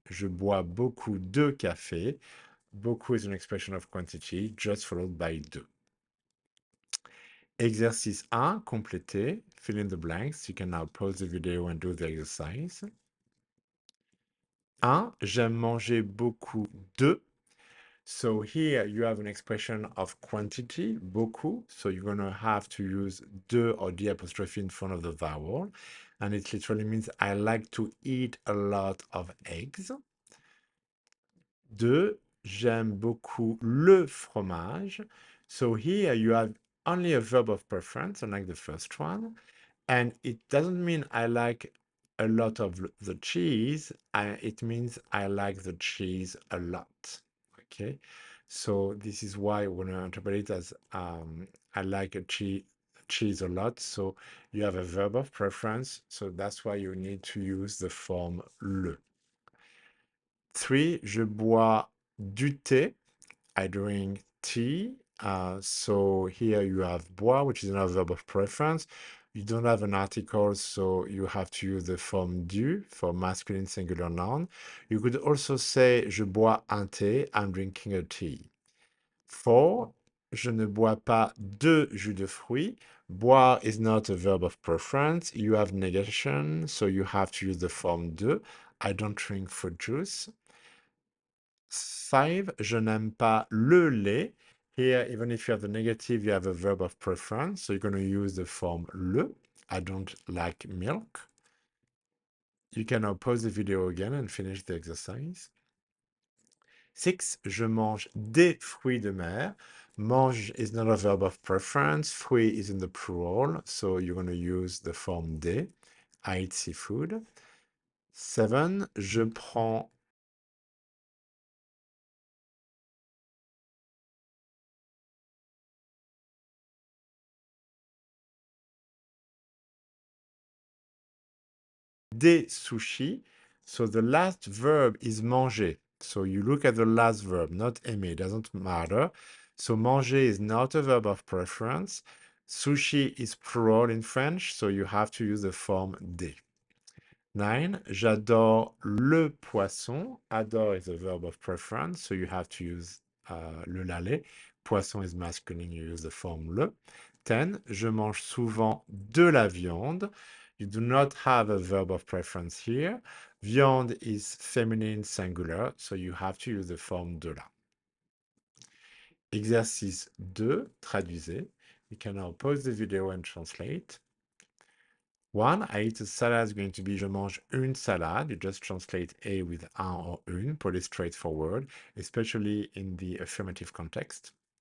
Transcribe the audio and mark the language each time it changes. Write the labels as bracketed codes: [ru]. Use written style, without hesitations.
[fr] Je bois beaucoup de café. [en] Beaucoup is an expression of quantity, just followed by de. [fr] Exercice 1, complété. [en] Fill in the blanks. You can now pause the video and do the exercise. 1. [fr] J'aime manger beaucoup de. [en] So here you have an expression of quantity, beaucoup. So you're going to have to use de or the apostrophe in front of the vowel. And it literally means I like to eat a lot of eggs. 2. [fr] J'aime beaucoup le fromage. [en] So here you have only a verb of preference, unlike the first one. And it doesn't mean I like a lot of the cheese. It means I like the cheese a lot. Okay, so this is why when I interpret it as I like a cheese a lot. So you have a verb of preference. So that's why you need to use the form le. [fr] 3, je bois du thé. [en] I drink tea. So here you have bois, which is another verb of preference. You don't have an article, so you have to use the form du for masculine singular noun. You could also say [fr] je bois un thé, [en] I'm drinking a tea. [fr] 4, je ne bois pas de jus de fruits. [en] Boire is not a verb of preference. You have negation, so you have to use the form de. I don't drink fruit juice. 5, [fr] je n'aime pas le lait. [en] Here, even if you have the negative, you have a verb of preference. So you're going to use the form le. I don't like milk. You can now pause the video again and finish the exercise. [fr] 6, je mange des fruits de mer. [en] Mange is not a verb of preference. Fruit is in the plural, so you're going to use the form des. I eat seafood. [fr] 7, je prends des sushis. [en] So the last verb is manger. So you look at the last verb, not aimer, it doesn't matter. So manger is not a verb of preference. Sushi is plural in French, so you have to use the form des. 9, [fr] j'adore le poisson. [en] Adore is a verb of preference, so you have to use le lalé. poisson is masculine, you use the form le. [fr] 10, je mange souvent de la viande. [en] You do not have a verb of preference here. Viande is feminine singular, so you have to use the form de la. [fr] Exercice 2, traduisez. [en] You can now pause the video and translate. 1, I eat a salad is going to be [fr] je mange une salade. [en] You just translate a with un or une, pretty straightforward, especially in the affirmative context.